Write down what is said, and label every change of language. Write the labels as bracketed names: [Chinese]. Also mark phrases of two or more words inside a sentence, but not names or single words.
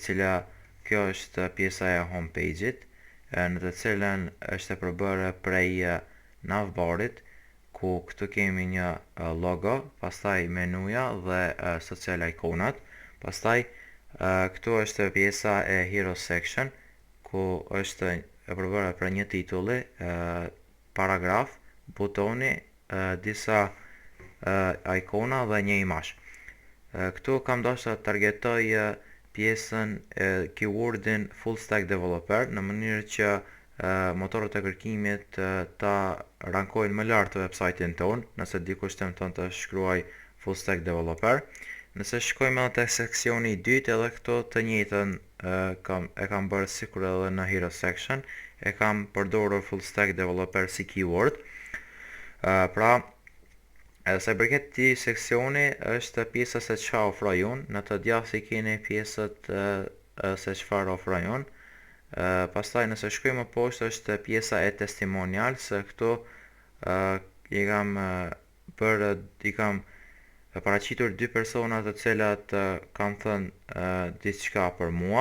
[Albanian] cila kjo është pjesa e homepage-it, në të cilën është e përbërë prej navbarit, ku këtu kemi një logo, pastaj menuja dhe social iconat, pastaj këtu është pjesa e Hero Section, ku është e përbërë për një titulli, paragraf, butoni, disa ikona dhe një imazh. Këtu kam dashur të targetoj pjesën keywordin [English] full stack developer [Albanian] në mënyrë që motorët e kërkimit ta rankojnë më lart website-in ton, nëse dikush tenton të shkruaj [English] full stack developer. [Albanian] Nëse shkojmë edhe te seksioni i dytë, edhe këto të njëjtën e kam bërë sikur edhe në Hero Section, e kam përdorur [English] full stack developer [Albanian] si keyword. Sa i përket këtij seksioni është pjesa se çfarë ofroj unë, në të djathtë i keni pjesët se çfarë ofroj unë. Pastaj nëse shkojmë më poshtë është pjesa e testimonial, se këtu i kam paraqitur dy persona të cilat kanë thënë diçka për mua.